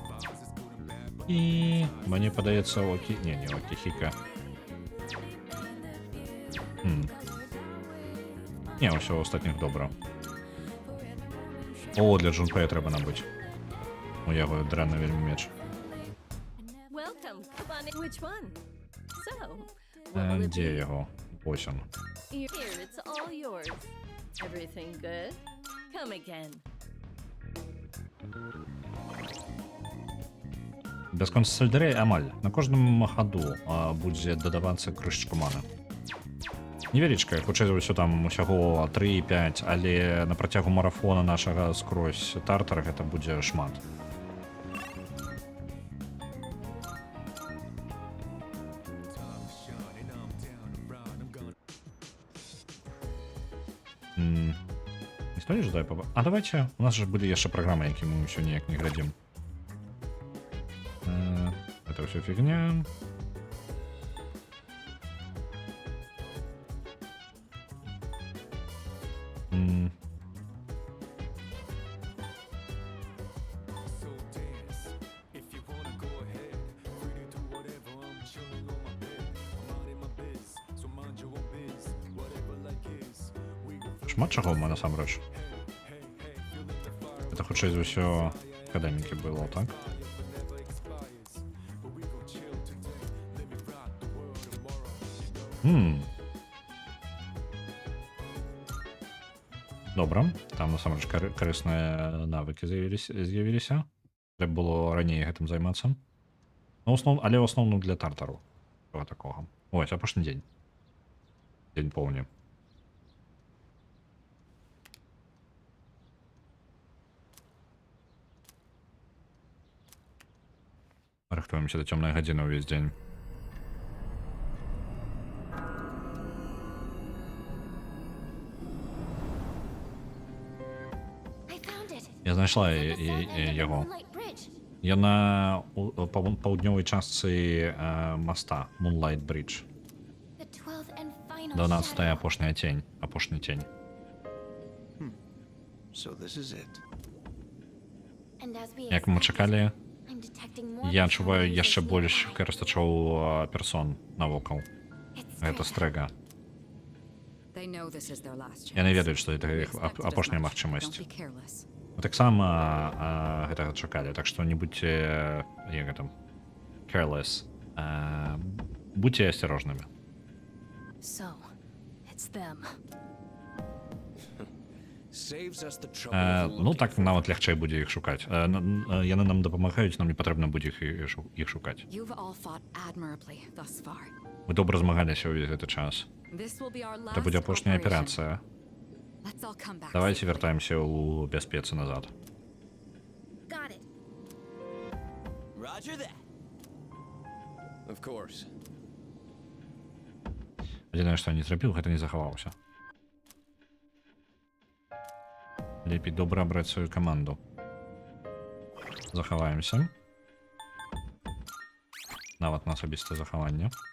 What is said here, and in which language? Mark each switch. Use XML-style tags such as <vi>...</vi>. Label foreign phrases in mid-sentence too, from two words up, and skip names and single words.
<be>І мені падаецца Окі... Не, Окіхіка. Не, ўсё у астатніх добра. О, для Джунпея трэба набыць. У яго дрэнны вельмі меч.</be> <en>Welcome. Come on in. Which one? So,</en> <be>Дзе яго? Ось он.</be> <en>here, it's all yours. Everything good? Come again.</en> <be>Без консольдерей амаль. На кожному хаду будзе дадавацца крышачку маны. Невялічка, хутчэй за ўсё там усяго 3-5, але на працягу марафона нашага скрозь тартара гэта будзе шмат. Ніхто не жадае паба... А давайте, у нас же былі яшчэ праграмы, які мы ўсё ніяк не глядзім. Это ўсё фігня.</be> <en>So dance. If you wanna go ahead, free to do whatever. I'm chilling on my bed. I'm out in my biz, so mind your own biz. Whatever like is. We go</en> <be>Шмат чаго мы насамрэч. Это хутчэй за ўсё акадэмікі было, так?</be> <en>never expires. But we gon' chill today. Let me rock the world tomorrow.</en> <be>Добра, там насамрэч карысныя навыкі з'явіліся. Трэба было раней гэтым займацца. Але ў асноўным для тартару. Чого такога. Ось, апошні дзень. Дзень поўні. Рыхтуемся да цёмнай гадзіны ўвесь дзень.</be> <en>I found it.</en> <be>Я знайшла</be> <en>It's on the south end of the</en> <be>яго.</be> <en>Moonlight Bridge.</en> <be>Яна ў паўднёвай частцы моста Moonlight Bridge.</be> <en>The 12th and final</en> <be>12-я</be> <en>shadow.</en> <be>апошняя тень. Апошні тень.</be> <en>So this is it. And as we</en> <be>Як мы</be> <en>expected,</en> <be>чакалі,</be> <en>I'm detecting more</en> <be>я адчуваю</be> <en>personalities</en> <be>яшчэ больш</be> <en>nearby.</en> <be>карыстачоў персон навокал.</be> <en>It's</en> <be>Гэта</be> <en>Strega.</en> <be>стрэга.</be> <en>They know this is their last chance.</en> <be>Яны ведаюць, што гэта</be> <en>We</en> <be>іх</be> <en>expected as</en> <be>апошняя</be> <en>much.</en> <be>магчымасць.</be> <en>Don't be careless.</en> <be>Таксама гэтага чакалі, так што не будьце як гэта careless. Будьце асцярожнымі.</be> <en>So, it's them. Saves us the trouble. of</en> <be>Ну</be> <en>looking</en> <be>так</be> <en>for</en> <be>нават лягчэй будзе іх шукаць. Яны нам дапамагаюць, нам не патрэбна будзе іх шукаць.</be> <en>You've all fought admirably thus far.</en> <be>Мы добра змагаліся ўвесь гэты час.</be> <en>This will be our last</en> <be>Гэта будзе апошняя</be> <en>operation.</en> <be>аперацыя.</be> <en>Let's all come back.</en> <be>Давайте</be> <en>safely.</en> <be>вяртаемся ў бяспецы назад.</be> <en>Got it. Roger that. Of course.</en> <be>Адзінае, што я не зрабіў, гэта не захаваўся. Лепей добра абраць сваю каманду. Захаваемся. Нават на асабістае захаванне.</be>